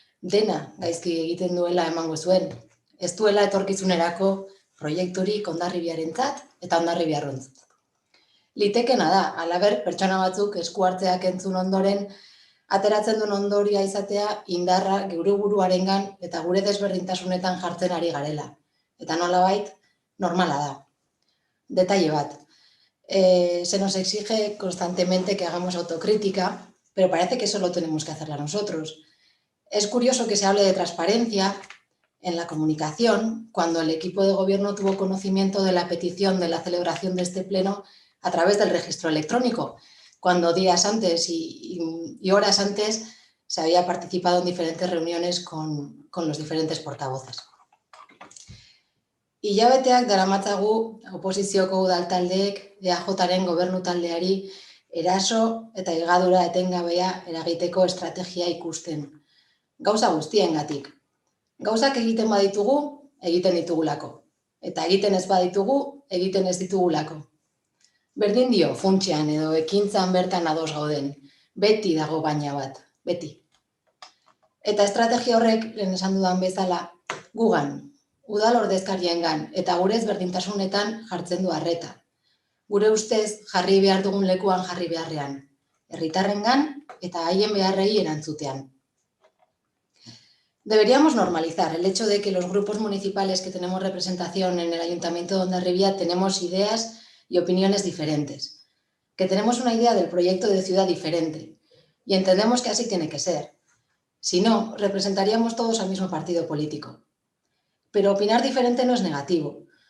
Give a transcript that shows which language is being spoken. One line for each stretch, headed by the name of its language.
Basque: dena gaizki egiten duela emango zuen. Ez duela etorkizunerako proiekturik Hondarribiarentzat eta Hondarribiarrontzat. Litekena da, halaber, pertsona batzuk esku hartzeak entzun ondoren, ateratzen duen ondoria izatea indarra geure buruarengan eta gure desberdintasunetan jartzen ari garela. Eta nolabait, normala da. Detalle bat.
Spanish: Se nos exige constantemente que hagamos autocrítica, pero parece que solo tenemos que hacerla nosotros. Es curioso que se hable de transparencia en la comunicación cuando el equipo de gobierno tuvo conocimiento de la petición de la celebración de este pleno a través del registro electrónico, cuando días antes y horas antes se había participado en diferentes reuniones con los diferentes portavoces.
Basque: Hilabeteak daramatzagu oposizioko udaltaldeek EAJaren gobernu taldeari eraso eta higadura etengabea eragiteko estrategia ikusten. Gauza guztiengatik. Gauzak egiten baditugu, egiten ditugulako. Eta egiten ez baditugu, egiten ez ditugulako. Berdin dio, funtsean edo ekintzan bertan ados gauden. Beti dago baina bat, beti. Eta estrategia horrek, lehen esan dudan bezala, gugan, udal ordezkariengan eta gure ezberdintasunetan jartzen du arreta. Gure ustez jarri behar dugun lekuan jarri beharrean. Herritarrengan eta haien beharrei erantzutean.
Spanish: Deberíamos normalizar el hecho de que los grupos municipales que tenemos representación en el Ayuntamiento de Hondarribia tenemos ideas y opiniones diferentes, que tenemos una idea del proyecto de ciudad diferente y entendemos que así tiene que ser. Si no, representaríamos todos al mismo partido político. Pero opinar diferente no es negativo.